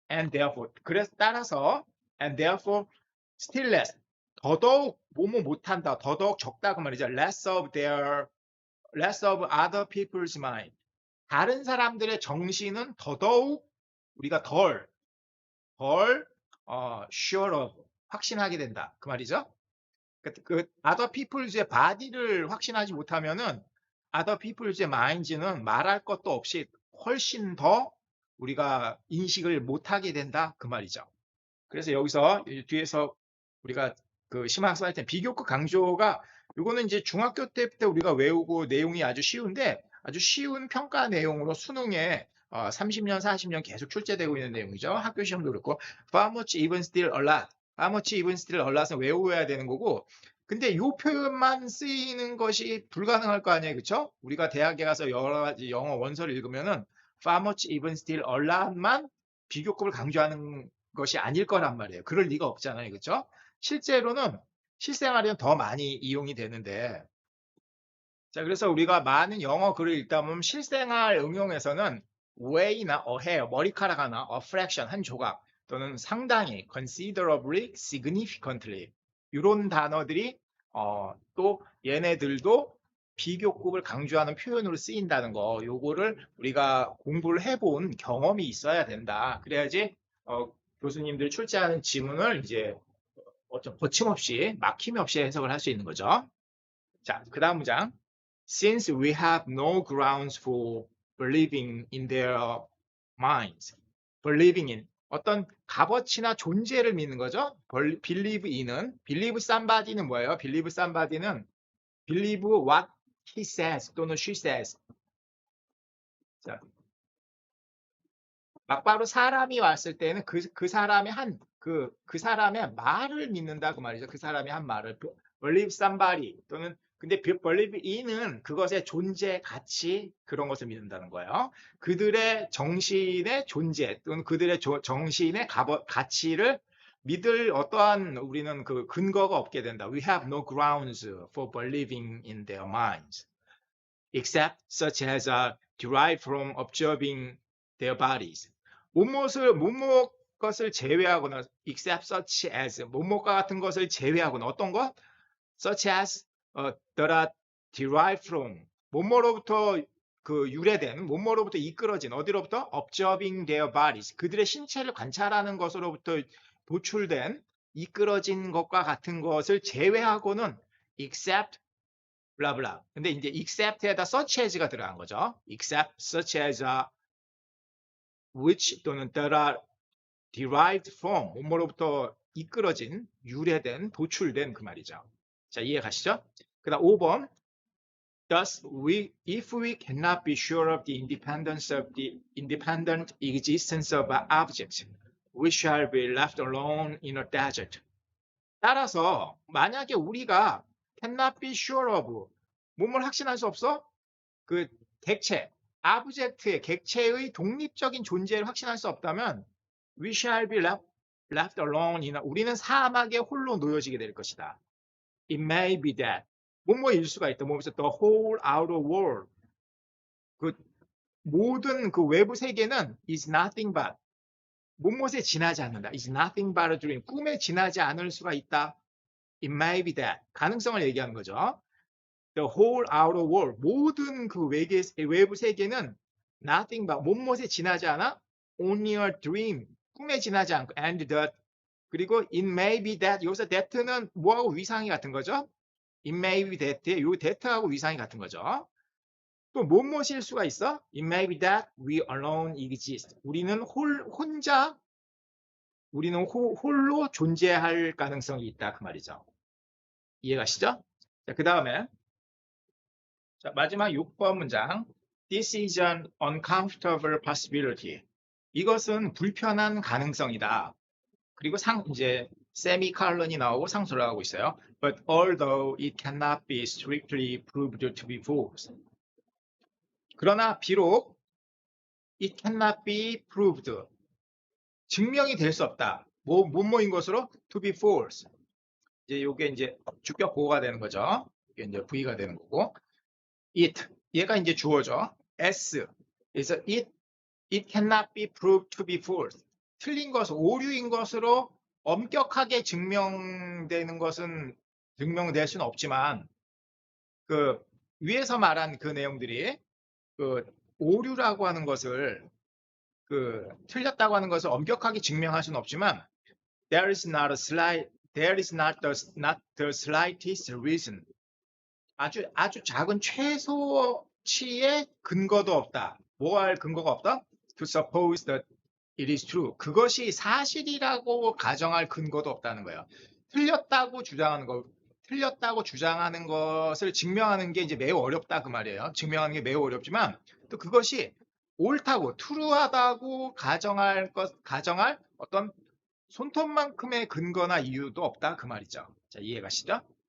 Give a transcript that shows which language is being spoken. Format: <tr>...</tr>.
<en>And therefore still less</en> <ko>더더욱 뭐뭐 못한다. 더더욱 적다 그 말이죠.</ko> <en>less of other people's mind.</en> <ko>다른 사람들의 정신은 더더욱 우리가 덜</ko> <en>sure of</en> <ko>확신하게 된다 그 말이죠. 그</ko> <en>other people's body</en> <ko>를 확신하지 못하면은</ko> <en>other people's minds</en> <ko>는 말할 것도 없이 훨씬 더 우리가 인식을 못하게 된다 그 말이죠. 그래서 여기서 뒤에서 우리가 그 심화학습 할 때 비교급 강조가 이거는 이제 중학교 때부터 우리가 외우고 내용이 아주 쉬운데 아주 쉬운 평가 내용으로 수능에 30년, 40년 계속 출제되고 있는 내용이죠. 학교 시험도 그렇고</ko> <en>How much even still a lot. How much even still a lot</en> <ko>은 외워야 되는 거고 근데 이 표현만 쓰이는 것이 불가능할 거 아니에요. 그렇죠? 우리가 대학에 가서 여러 가지 영어 원서를 읽으면은</ko> <en>How much even still a lot</en> <ko>만 비교급을 강조하는 것이 아닐 거란 말이에요. 그럴 리가 없잖아요. 그렇죠? 실제로는 실생활에는 더 많이 이용이 되는데 자 그래서 우리가 많은 영어 글을 읽다 보면 실생활 응용에서는 way나 a hair, 머리카락 하나, a fraction, 한 조각 또는 상당히, considerably, significantly 이런 단어들이 또 얘네들도 비교급을 강조하는 표현으로 쓰인다는 거 요거를 우리가 공부를 해본 경험이 있어야 된다. 그래야지 교수님들 출제하는 지문을 이제 거침없이 막힘이 없이 해석을 할 수 있는 거죠. 자, 그 다음 문장.</ko> <en>Since we have no grounds for believing in their minds.</en> <ko>believing in 어떤 값어치나 존재를 믿는 거죠.</ko> <en>believe in은 believe somebody는 뭐예요? believe somebody는 believe what he says 또는 she says.</en> <ko>자, 막바로 사람이 왔을 때는 그 사람의 그 사람의 말을 믿는다 그 말이죠. 그 사람이 한 말을</ko> <en>believe somebody</en> <ko>또는 근데 believe in은 그것의 존재, 가치 그런 것을 믿는다는 거예요. 그들의 정신의 존재 또는 그들의 정신의 가치를 믿을 어떠한 우리는 그 근거가 없게 된다.</ko> <en>We have no grounds for believing in their minds, except such as are derived from observing their bodies.</en> <ko>뭐뭇 것을 제외하거나,</ko> <en>except such as,</en> <ko>뭐뭇과 같은 것을 제외하거나, 어떤 것?</ko> <en>such as that are derived from,</en> <ko>뭐뭐로부터 그 유래된, 뭐뭐로부터 이끌어진, 어디로부터?</ko> <en>observing their bodies,</en> <ko>그들의 신체를 관찰하는 것으로부터 도출된, 이끌어진 것과 같은 것을 제외하고는 except 블라블라. 근데 이제 except에다 such as가 들어간 거죠.</ko> <en>except such as which 또는 that are derived from,</en> <ko>뭐뭐로부터 이끌어진, 유래된, 도출된 그 말이죠. 자, 이해 가시죠? 그 다음 5번.</ko> <en>Thus, if we cannot be sure of the independent existence of an object, we shall be left alone in a desert.</en> <ko>따라서 만약에 우리가</ko> <en>cannot be sure of,</en> <ko>뭐뭘 확신할 수 없어? 그 객체, object의 객체의 독립적인 존재를 확신할 수 없다면</ko> <en>we shall be left alone in a,</en> <ko>우리는 사막에 홀로 놓여지게 될 것이다.</ko> <en>It may be that</en> <ko>뭐뭐일 수가 있다. 뭐면서</ko> <en>the whole outer world,</en> <ko>그 모든 그 외부 세계는</ko> <en>is nothing but,</en> <ko>뭐뭐에 지나지 않는다.</ko> <en>is nothing but a dream,</en> <ko>꿈에 지나지 않을 수가 있다.</ko> <en>It may be that,</en> <ko>가능성을 얘기하는 거죠.</ko> <en>The whole outer world,</en> <ko>모든 그 외부 세계는</ko> <en>nothing but,</en> <ko>뭐뭐에 지나지 않아.</ko> <en>Only a dream,</en> <ko>꿈에 지나지 않고, and that, 그리고</ko> <en>it may be that,</en> <ko>여기서 that는 뭐하고 위상이 같은 거죠?</ko> <en>It may be that,</en> <ko>요 that하고 위상이 같은 거죠. 또 뭐뭐일 수가 있어?</ko> <en>It may be that we alone exist.</en> <ko>우리는 홀로 존재할 가능성이 있다 그 말이죠. 이해가시죠? 자, 그 다음에 자, 마지막 6번 문장.</ko> <en>This is an uncomfortable possibility.</en> <ko>이것은 불편한 가능성이다. 그리고 이제 세미칼론이 나오고 상수를 하고 있어요.</ko> <en>But although it cannot be strictly proved to be false.</en> <ko>그러나 비록</ko> <en>it cannot be proved,</en> <ko>증명이 될 수 없다. 뭐뭐인 것으로</ko> <en>to be false.</en> <ko>이제 요게 이제 주격 보호가 되는 거죠. 이게 이제 V가 되는 거고. it, 얘가 이제 주어죠. S.</ko> <en>그래서 it cannot be proved to be false.</en> <ko>틀린 것, 오류인 것으로 엄격하게 증명될 수는 없지만, 그 위에서 말한 그 내용들이 그 오류라고 하는 것을, 그 틀렸다고 하는 것을 엄격하게 증명할 수는 없지만,</ko> <en>there is not the slightest reason.</en> <ko>아주 작은 최소치의 근거도 없다. 뭐 할 근거가 없다?</ko> <en>To suppose that it is true.</en> <ko>그것이 사실이라고 가정할 근거도 없다는 거예요. 틀렸다고 주장하는 것을 증명하는 게 이제 매우 어렵다 그 말이에요. 증명하는 게 매우 어렵지만 또 그것이 옳다고, true하다고 가정할 어떤 손톱만큼의 근거나 이유도 없다 그 말이죠. 자, 이해가시죠?</ko>